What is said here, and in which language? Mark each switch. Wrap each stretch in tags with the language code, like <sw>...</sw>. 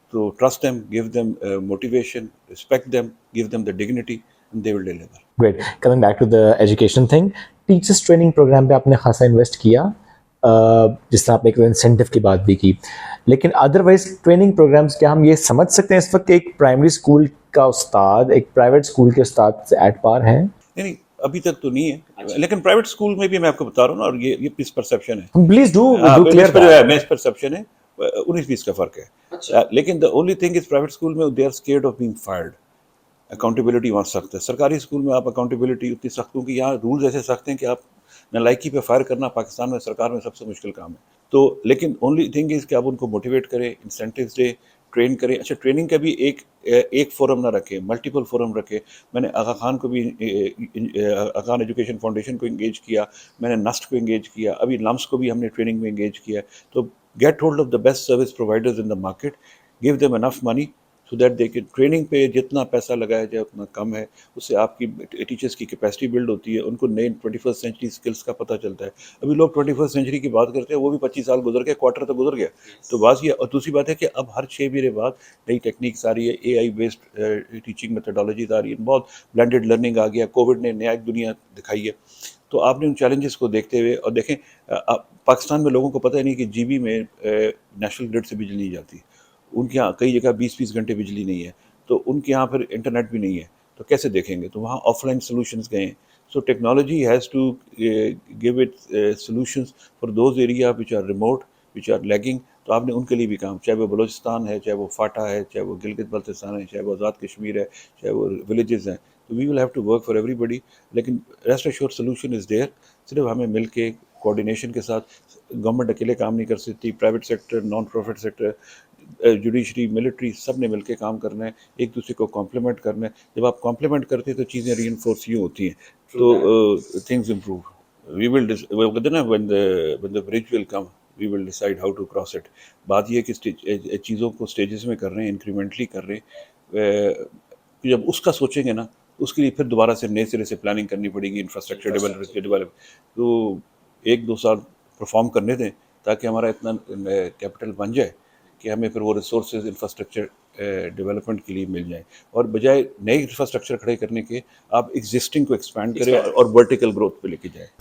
<en>تو trust them, give them motivation, respect them, give them the dignity, and they will deliver. Great. Coming back to the education thing,</en> <ur>teachers training programme پہ آپ نے خاصا invest کیا, جس طرح آپ نے ایک انسینٹیو کی بات بھی کی, لیکن ادروائز ٹریننگ پروگرامس کیا ہم یہ سمجھ سکتے ہیں اس وقت کہ ایک پرائمری اسکول کا استاد ایک پرائیویٹ اسکول کے استاد سے ایٹ پار ہے؟ نہیں, ابھی تک تو نہیں ہے, لیکن پرائیویٹ اسکول میں بھی میں آپ کو بتا رہا ہوں نا, اور یہ مس پرسیپشن ہے.</ur> <en>Please do clear that.</en> <ur>Miss perception ہے, 19-20 کا فرق ہے.</ur> <en>لیکن the only thing is</en> <ur>private school میں</ur> <en>they are scared of being fired.</en> <ur>Accountability وہاں سخت ہے. سرکاری اسکول میں آپ اکاؤنٹیبلٹی اتنی سخت ہوں کہ یہاں رولز ایسے سخت ہیں کہ آپ نالائکی پہ فائر کرنا پاکستان میں سرکار میں سب سے مشکل کام ہے. تو لیکن</ur> <en>only thing is</en> <ur>کہ آپ ان کو موٹیویٹ کریں, انسینٹیوز دیں, ٹرین کریں. اچھا, ٹریننگ کا بھی ایک فورم نہ رکھیں, ملٹیپل فورم رکھیں. میں نے آغا خان کو بھی, آغا خان ایجوکیشن فاؤنڈیشن کو انگیج کیا, میں نے نسٹ کو انگیج کیا, ابھی لمس کو بھی ہم نے ٹریننگ میں انگیج کیا.</ur> <en>تو get hold of the best service providers in the market, give them enough money so that they can.</en> <ur>Training پہ جتنا پیسہ لگایا جائے اتنا کم ہے, اس سے آپ کی ٹیچرس کی کیپیسٹی بلڈ ہوتی ہے, ان کو نئے 21st سینچری اسکلس کا پتہ چلتا ہے. ابھی لوگ 21st سینچری کی بات کرتے ہیں, وہ بھی 25 سال گزر گئے, کوارٹر تو گزر گیا. تو بات یہ, اور دوسری بات ہے کہ اب ہر 6 مہینے بعد نئی ٹیکنیکس آ رہی ہے, اے آئی بیسڈ ٹیچنگ میتھڈالوجیز آ رہی ہیں, بہت بلینڈیڈ لرننگ آ گیا, کووڈ نے نیا ایک دنیا دکھائی ہے. تو آپ نے ان چیلنجز کو دیکھتے ہوئے, اور دیکھیں پاکستان میں لوگوں کو پتہ ہی نہیں کہ جی بی میں نیشنل گرڈ سے بجلی نہیں جاتی. ان کے یہاں کئی جگہ 20 گھنٹے بجلی نہیں ہے, تو ان کے یہاں پھر انٹرنیٹ بھی نہیں ہے, تو کیسے دیکھیں گے؟ تو وہاں آف لائن سولوشنز گئے ہیں.</ur> <en>So technology has to give it solutions for those area which are remote, which are lagging.</en> <ur>تو آپ نے ان کے لیے بھی کام, چاہے وہ بلوچستان ہے, چاہے وہ فاٹا ہے, چاہے وہ گلگت بلتستان ہے, چاہے وہ آزاد کشمیر ہے, چاہے وہ ولیجز ہیں.</ur> <en>تو we will have to work for everybody,</en> <ur>لیکن</ur> <en>Rest assure solution is there.</en> <ur>صرف ہمیں مل کے کوآرڈینیشن کے ساتھ, گورنمنٹ اکیلے کام نہیں کر سکتی, private sector, non profit sector, judiciary, military, سب نے مل کے کام کرنا ہے, ایک دوسرے کو کمپلیمنٹ کرنا ہے. جب آپ کمپلیمنٹ کرتے ہیں تو چیزیں ری انفورس یوں ہوتی ہیں,</ur> <en>تو things improve. We will when the bridge will come we will decide how to cross it.</en> <ur>بات یہ ہے کہ چیزوں کو اسٹیجز میں کر رہے ہیں, انکریمنٹلی کر رہے ہیں. جب اس کا سوچیں گے نا, اس کے لیے پھر دوبارہ سے نئے سرے سے پلاننگ کرنی پڑے گی, انفراسٹرکچر ڈیولپ. تو 1-2 سال پرفارم کرنے دیں تاکہ ہمارا اتنا کیپٹل بن جائے کہ ہمیں پھر وہ ریسورسز انفراسٹرکچر ڈیولپمنٹ کے لیے مل جائیں, اور بجائے نئے انفراسٹرکچر کھڑے کرنے کے آپ ایگزسٹنگ کو ایکسپینڈ کریں اور ورٹیکل گروتھ پہ لے کے جائیں.</ur>